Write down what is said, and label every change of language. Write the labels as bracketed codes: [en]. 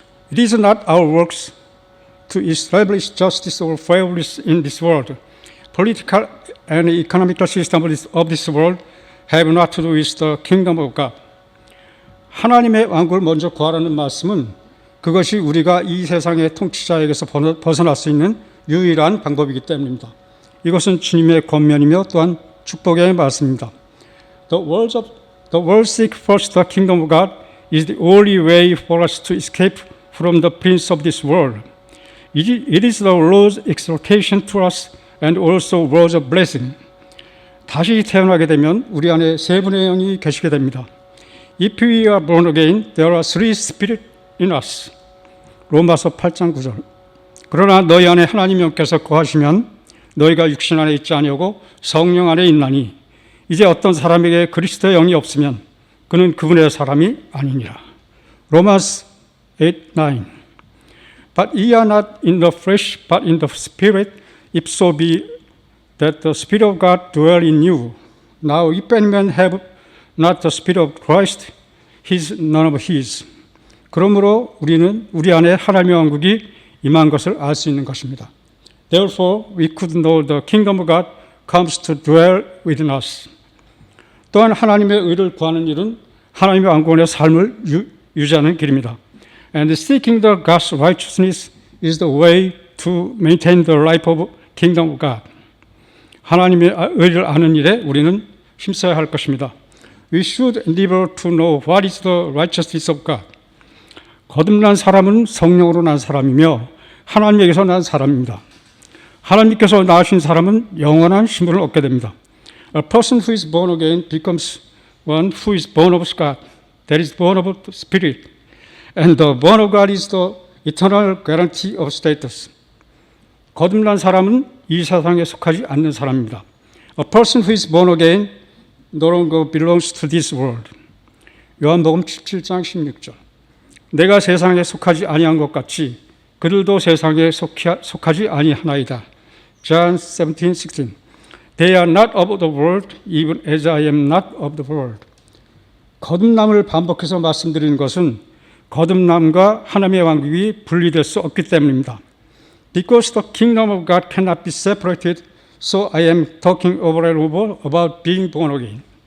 [en] It is not our works to establish justice or fairness in this world. Political and economical systems of this world have not to do with the kingdom of God. [ko] 하나님의 왕국을 먼저 구하라는 말씀은 그것이 우리가 이 세상의 통치자에게서 벗어날 수 있는 유일한 방법이기 때문입니다. 이것은 주님의 권면이며 또한 축복의 말씀입니다. [en] The world seek first the kingdom of God is the only way for us to escape from the prince of this world. It is the Lord's exhortation to us and also words of blessing. [ko] 다시 태어나게 되면 우리 안에 세 분의 영이 계시게 됩니다. [en] If we are born again, there are three spirits in us. [ko] 로마서 8장 9절. 그러나 너희 안에 하나님 영께서 거하시면 너희가 육신 안에 있지 아니하고 성령 안에 있나니 이제 어떤 사람에게 그리스도의 영이 없으면 그는 그분의 사람이 아니니라. 로마서 8:9. [en] But ye are not in the flesh, but in the spirit, if so be that the Spirit of God dwell in you. Now if any man have not the Spirit of Christ, he is none of his. [ko] 그러므로 우리는 우리 안에 하나님의 왕국이 임한 것을 알 수 있는 것입니다. [en] Therefore we could know the kingdom of God comes to dwell within us. [ko] 또한 하나님의 의를 구하는 일은 하나님의 왕국의 삶을 유지하는 길입니다. [en] And seeking the God's righteousness is the way to maintain the life of kingdom of God. [ko] 하나님의 의를 아는 일에 우리는 힘써야 할 것입니다. [en] We should endeavor to know what is the righteousness of God. [ko] 거듭난 사람은 성령으로 난 사람이며 하나님에게서 난 사람입니다. 하나님께서 낳으신 사람은 영원한 신분을 얻게 됩니다. [en] A person who is born again becomes one who is born of God, that is born of the Spirit. And the born of God is the eternal guarantee of status. [ko] 거듭난 사람은 이 세상에 속하지 않는 사람입니다. [en] A person who is born again no longer belongs to this world. [ko] 요한복음 17장 16절. 내가 세상에 속하지 아니한 것 같이 그들도 세상에 속하지 아니하나이다. [en] John 17:16. They are not of the world, even as I am not of the world. [ko] 거듭남을 반복해서 말씀드리는 것은 거듭남과 하나님의 왕국이 분리될 수 없기 때문입니다. [en] Because the kingdom of God cannot be separated, so I am talking over and over about being born again.